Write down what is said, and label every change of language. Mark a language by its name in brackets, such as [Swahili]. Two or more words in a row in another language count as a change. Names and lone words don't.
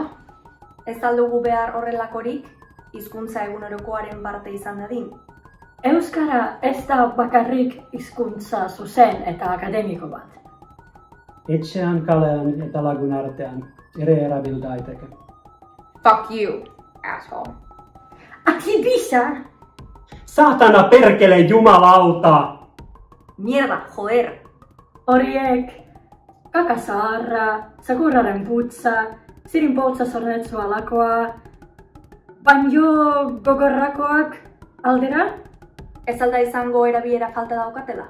[Basque] Ez aldugu behar horrelakorik, hizkuntza egunerokoaren parte izan dadin. Euskara ez da bakarrik hizkuntza zuzen eta akademiko bat. Etxean, kalean eta lagun artean ere erabil daiteke. [English] Fuck you, asshole. Aki bisa! [Finnish] Satana perkele jumalauta! [Spanish] Mierda, joder! [Basque] Horiek, kaka zaharra, zakurraren putza, zirin poltza zornetzu alakoa, baino gogorrakoak aldera? Ez alda izango erabilera falta daukatela?